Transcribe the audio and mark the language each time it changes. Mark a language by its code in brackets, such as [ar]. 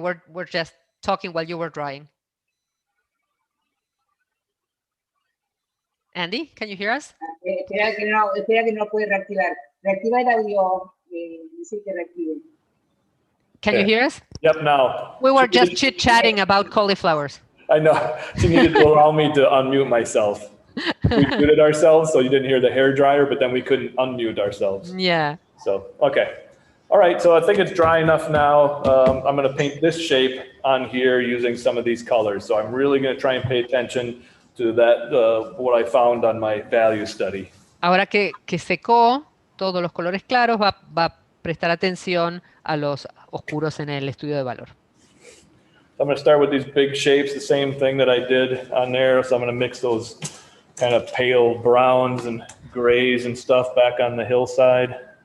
[en] We're just talking while you were drying. Andy, can you hear us? [es] Espera que no puede reactivar. Reactiva el audio. Dice que reactive. [en] Can you hear us? Yep, now. We were just chit-chatting about cauliflowers. I know. She needed to allow me to unmute myself. We muted ourselves, so you didn't hear the hair dryer, but then we couldn't unmute ourselves. Yeah. So, okay. All right, so I think it's dry enough now. I'm going to paint this shape on here using some of these colors. So I'm really going to try and pay attention to that, what I found on my value study. [es] Ahora que secó todos los colores claros, va a prestar atención a los oscuros en el estudio de valor. [en] I'm going to start with these big shapes, the same thing that I did on there. So I'm going to mix those kind of pale browns and grays and stuff back on the hillside.